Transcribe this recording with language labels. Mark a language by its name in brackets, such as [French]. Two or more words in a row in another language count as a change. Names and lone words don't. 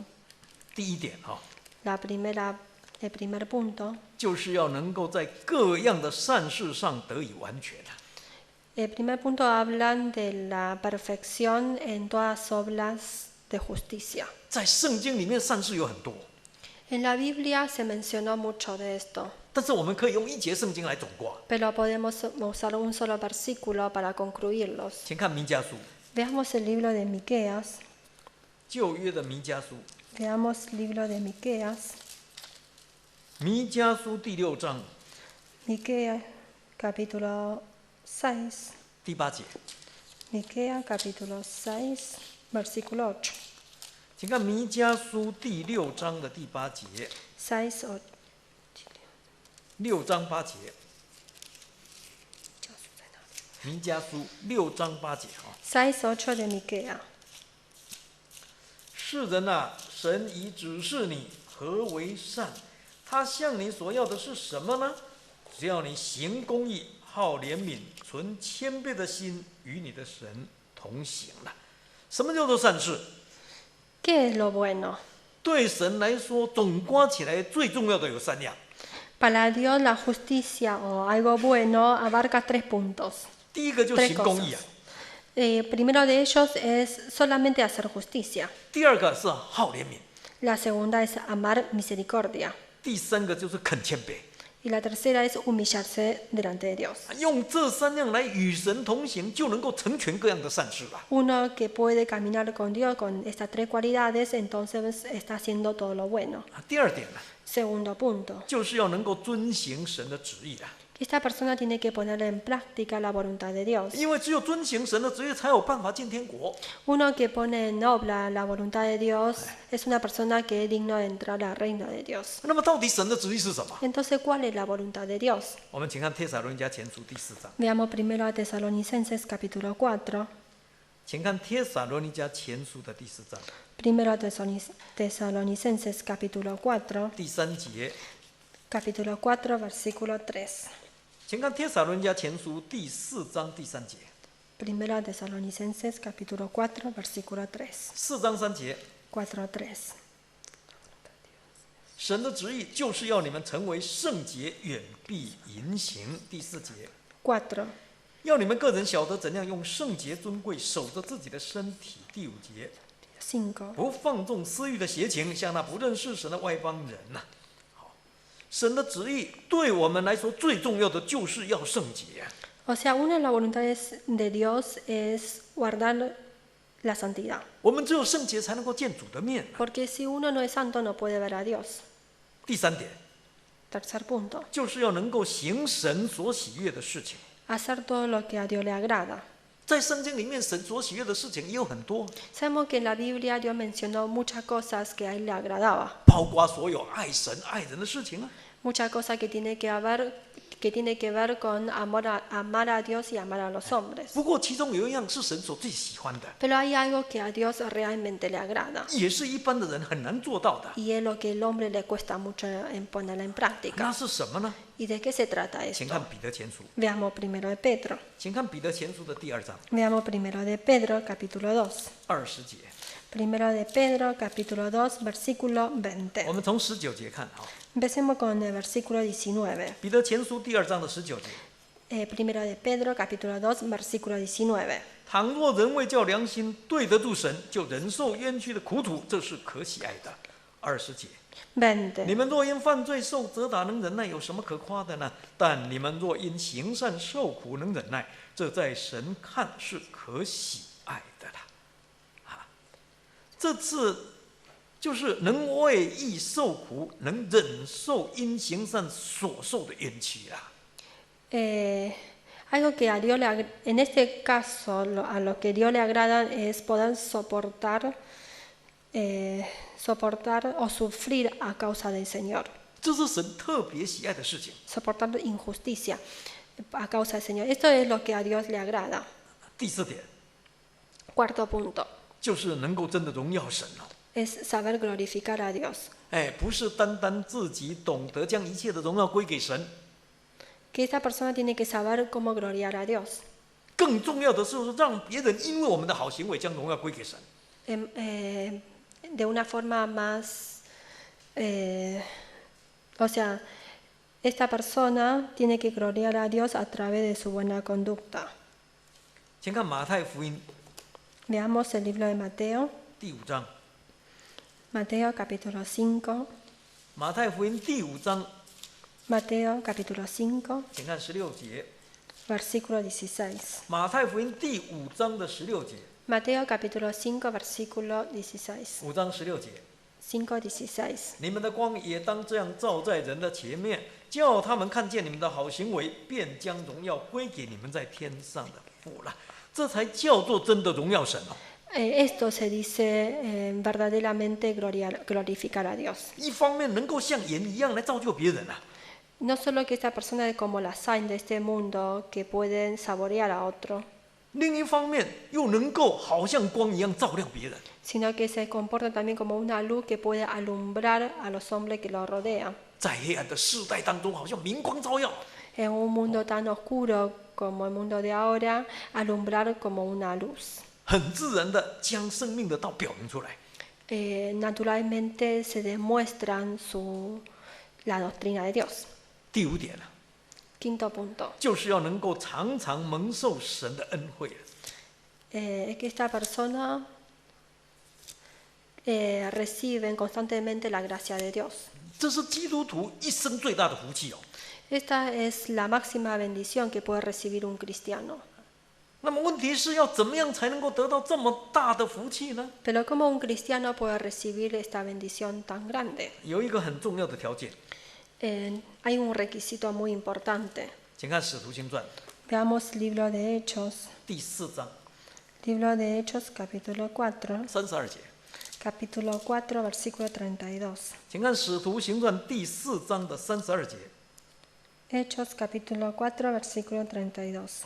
[Chinese] 第1点哈， [Spanish] El primer punto, [Chinese] 就是要能够在各样的善事上得以完全啊。 [Spanish] el primer punto hablan de la perfección en todas obras de justicia. [Chinese] 在圣经里面，善事有很多， [Spanish] En la Biblia se mencionó mucho de esto, [Chinese] 但是我们可以用1节圣经来总括。 [Spanish] pero podemos usar un solo versículo para concluirlos. [Chinese] 请看弥迦书， [Spanish] Veamos el libro de Miqueas. [Chinese] 旧约的弥迦书， [Spanish] Veamos el libro de Miqueas. [Chinese] 弥迦书第6章 [Spanish] Miqueas capítulo 6. [Chinese] 第8节， [Spanish] Miqueas capítulo 6, versículo 8. [Chinese] 请看弥迦书第6章的第8节， [Spanish] 6, 8. [Chinese] 6章8节，弥迦书6章8节啊。 [Spanish] 6, 8 de Miqueas. [Chinese] 世人啊，神已指示你何为善，他向你所要的是什么呢？只要你行公义，好怜悯，存谦卑的心，与你的神同行了。什么叫做善事？ [Spanish] ¿Qué es lo bueno? [Chinese] 对神来说，总括起来最重要的有3样。 [Spanish] Para Dios la justicia o algo bueno abarca 3 puntos. [Chinese] 第一个就 [Spanish] 3 [Chinese] 行公义啊， [Spanish] Primero de ellos es solamente hacer justicia. [Chinese] 第二个是好怜悯， [Spanish] La segunda es amar misericordia. [Chinese] 第三个就是恳谦卑。 [Spanish] Y la tercera es humillarse delante de Dios. [Chinese] 用这3样来与神同行，就能够成全各样的善事了。 [Spanish] Uno que puede caminar con Dios con estas 3 cualidades, entonces está haciendo todo lo bueno. [Chinese] 第二点呢， [Spanish] Segundo punto, [Chinese] 就是要能够遵行神的旨意了。 [Spanish] esta persona tiene que poner en práctica la voluntad de Dios. [Chinese] 因为只有遵行神的旨意，才有办法进天国。 [Spanish] Uno que pone en obra la voluntad de Dios es una persona que es digno de entrar al reino de Dios. [Chinese] 那么，到底神的旨意是什么？ [Spanish] Entonces, ¿cuál es la voluntad de Dios? [Chinese] 我们请看帖撒罗尼迦前书第4章， [Spanish] Veamos primero a Tesalonicenses capítulo 4. [Chinese] 请看帖撒罗尼迦前书的第4章 [Spanish] Primero a Tesalonicenses capítulo 4, [Chinese] 第3节， [Spanish] capítulo 4, versículo 3. [Chinese] 请看帖撒罗尼迦前书第4章第3节， [Spanish] Primero a Tesalonicenses capítulo 4, versículo 3. [Chinese] 4 章3节， [Spanish] 4:3. [Chinese] 神的旨意就是要你们成为圣洁，远避淫行。第4节， [Spanish] 4. [Chinese] 要你们个人晓得怎样用圣洁尊贵守着自己的身体。第5节， [Spanish] 5. [Chinese] 不放纵私欲的邪情，像那不认识神的外邦人呐、好，神的旨意对我们来说最重要的就是要圣洁。 [Spanish] O sea, una de las voluntades de Dios es guardar la santidad. [Chinese] 我们只有圣洁才能够见主的面、啊。 [Spanish] Porque si uno no es santo, no puede ver a Dios. [Chinese] 第3点， [Spanish] Tercer punto, [Chinese] 就是要能够行神所喜悦的事情。 [Spanish] hacer todo lo que a Dios le agrada. [Chinese] 在圣经里面，神所喜悦的事情也有很多， [Spanish] Sabemos que en la Biblia Dios mencionó muchas cosas que a Él le agradaba, [Chinese] 包括所有爱神爱人的事情啊。 [Spanish] muchas cosas que tiene que ver con amar a Dios y amar a los hombres. [Chinese] 不过其中有一样是神所最喜欢的， [Spanish] Pero hay algo que a Dios realmente le agrada [Chinese] 也是一般的人很难做到的。 [Spanish] y es lo que el hombre le cuesta mucho en ponerla en [Chinese] 那 [Spanish] práctica. [Chinese] 是什么呢？ [Spanish] ¿Y de qué se trata [Chinese] 请 [Spanish] esto? [Chinese] 看彼得前书， [Spanish] Veamos primero de Pedro. [Chinese] 请看彼得前书的第2章 [Spanish] Veamos primero de Pedro, capítulo 2. [Chinese] 20节。 [Spanish] Primero de Pedro, capítulo 2, versículo [Chinese] 我 [Spanish] 20. [Chinese] 们从19节看啊， [Spanish] Empecemos con el versículo 19. [Chinese] 彼得前书第2章的19节。 [Spanish] Primero de Pedro, capítulo 2, versículo 19. [Chinese] 倘若人为叫良心对得住神，就忍受冤屈的苦楚，这是可喜爱的。20节。你 [Spanish] 20. [Chinese] 们若因犯罪受责打能忍耐，有什么可夸的呢？但你们若因行善受苦能忍耐，这在神看是可喜爱的啦。啊，这次就是能为义受苦，能忍受因行善所受的冤屈啦。 [Spanish] Algo que a Dios en este caso, a lo que Dios le agrada es poder soportar o sufrir a causa del Señor. [Chinese] 这是神特别喜爱的事情。 [Spanish] Soportar injusticia a causa del Señor. Esto es lo que a Dios le agrada. [Chinese] 第4点 [Spanish] Cuarto punto [Chinese] 就是能够真的荣耀神哦。 [Spanish] es saber glorificar a Dios. [Chinese] 不是单单自己懂得将一切的荣耀归给神， [Spanish] Que esta persona tiene que saber cómo gloriar a Dios. [Chinese] 更重要的是让别人因为我们的好行为将荣耀归给神。 [Spanish] De una forma más, o sea, esta persona tiene que gloriar a Dios a través de su buena conducta. [Chinese] 请看马太福音 [Spanish] Veamos el libro de Mateo, [Chinese] 第5章， [Spanish] Mateo capítulo 5, [Chinese] 马太福音第5章， [Spanish] Mateo capítulo 5, [Chinese] 请看16节， [Spanish] versículo 16. [Chinese] 马太福音第5章的16节， [Spanish] Mateo capítulo 5, versículo 16. [Chinese] 5 章16节， [Spanish] 5:16. [Chinese] 你们的光也当这样照在人的前面，叫他们看见你们的好行为，便将荣耀归给你们在天上的父了。这才叫做真的荣耀神哦。 [Spanish] Esto se dice verdaderamente glorificar a Dios. [Chinese] 一方面能够像盐一样来造就别人啊， [Spanish] No solo que esta persona es como la sal de este mundo que pueden saborear a otro, [Chinese] 另一方面又能够好像光一样照亮别人。 [Spanish] sino que se comporta también como una luz que puede alumbrar a los hombres que lo rodean. [Chinese] 在黑暗的世代当中，好像明光照耀。 [Spanish] En un mundo tan oscuro como el mundo de ahora, alumbrar como una luz. [Chinese] 很自然的将生命的道表明出来。 [Spanish] Naturalmente se demuestran la doctrina de Dios. [Chinese] 第5点呢， [Spanish] Quinto punto, [Chinese] 就是要能够常常蒙受神的恩惠。 [Spanish] es que esta persona recibe constantemente la gracia de Dios. [Chinese] 这是基督徒一生最大的福气哦。 [Spanish] Esta es la máxima bendición que puede recibir un cristiano. [Chinese] 那么问题是要怎么样才能够得到这么大的福气呢？ [Spanish] Pero ¿cómo un cristiano puede recibir esta bendición tan grande? [Chinese] 有一个很重要的条件， [Spanish] Hay un requisito muy importante. [Chinese] 请看《使徒行传》 [Spanish] Veamos libro de Hechos. [Chinese] 第4章 [Spanish] Libro de Hechos, capítulo 4. [Chinese] 32节。 [Spanish] Capítulo 4, versículo 32. [Chinese] 请看《使徒行传》第4章的32节。 [Spanish] Hechos, capítulo 4, versículo 32.